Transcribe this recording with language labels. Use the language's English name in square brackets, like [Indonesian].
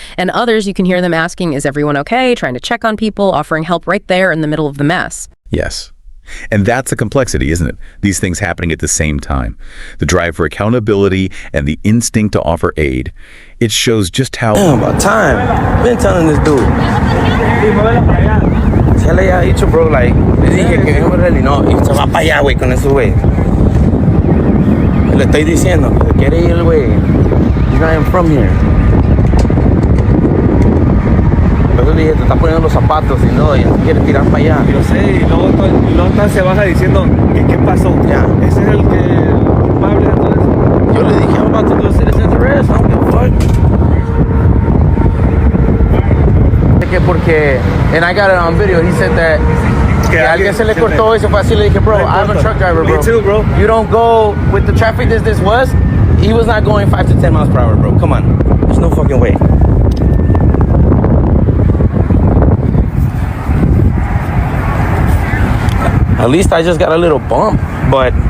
[English] And others, you can hear them asking, is everyone okay? Trying to check on people, offering help right there in the middle of the mess. Yes. And that's the complexity, isn't it? These things happening at the same time. The drive for accountability and the instinct to offer aid. It shows just how... Damn, about time. I've been telling this dude. [Spanish] Ya le había dicho, bro, like, le dije que no, really, no, y se va para allá, güey, con ese güey. Le estoy diciendo, que quiere ir, güey. [English] He's not even from here. [Spanish] Pero le dije, te está poniendo los zapatos y no, y quiere tirar para allá. Yo sé, y luego se baja diciendo que qué pasó. Ya. Ese es el culpable de todo eso. Yo le dije, [English] I'm about to do a citizen's arrest, I don't give a fuck. [Spanish] Porque, [English] and I got it on video, he said that [Spanish] que alguien se le cortó y se fue así. Le dije, [English] bro, I'm a truck driver, bro. Me too, bro. You don't go with the traffic this was. He was not going 5 to 10 miles per hour, bro. Come on. There's no fucking way. At least I just got a little bump, but